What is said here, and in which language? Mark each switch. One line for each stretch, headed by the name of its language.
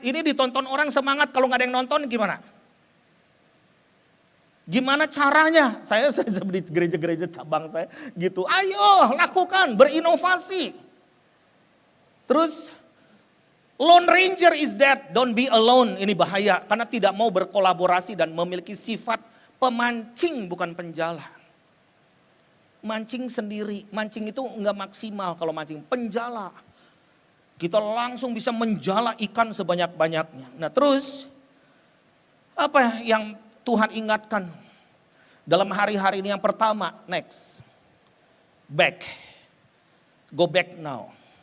Indonesian: Ini ditonton orang semangat, kalau gak ada yang nonton gimana? Gimana caranya? Saya di gereja-gereja cabang saya gitu. Ayo lakukan, berinovasi.
English: Terus, Lone Ranger is dead, don't be alone.
Indonesian: Ini bahaya, karena tidak mau berkolaborasi dan memiliki sifat pemancing bukan penjala. Mancing sendiri, mancing itu enggak maksimal kalau mancing. Penjala, kita langsung bisa menjala ikan sebanyak-banyaknya. Nah terus, apa yang Tuhan ingatkan dalam hari-hari ini? Yang pertama,
English: next, back, go back now.